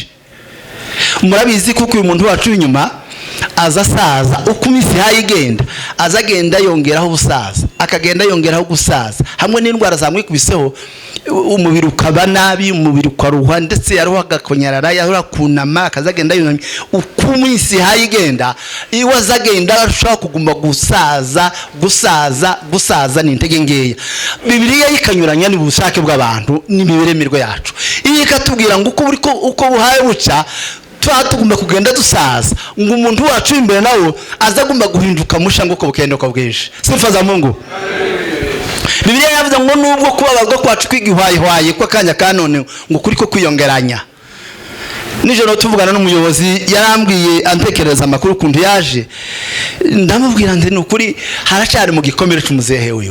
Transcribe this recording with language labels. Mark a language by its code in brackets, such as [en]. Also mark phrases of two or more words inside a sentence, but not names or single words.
[rw] Murabizi kuko uyu muntu wacu inyuma azasaza uko iminsi hayigenda azagenda yongeraho ubusaza akagenda yongeraho gusaza hamwe n'indwara zamwikubiseho umubiri ukaba nabi umubiri ukaruha ndetse yaruha agakonyarara yaruha kunama akazagenda yunamye uko iminsi hayigenda iwe azagenda arushaho kuguma gusaza n'intege ngeya. Bibiliya ikanyuranya n'ubushake bw'abantu n'imiberemerwe yacu iyi ikatubwira ngo uko buhaye buca tugomba kugenda dusaza ngo umuntu wacu imbere nawo azagomba guhinduka musha ngo uko bukende uko bwije. [sw] Sifa za Mungu. [rw] Bibiliya yavuze ngo nubwo kubabazwa kwacu kwigihwayihwaye kwa kanya kanone ngo kuri ko kwiyongeranya. Nijoro tuvugana n'umuyobozi yarambwiye antekereza amakuru kuntu yaje ndamubwira nti n'ukuri haracyari mu gikomere cy'umuzehe wiwe.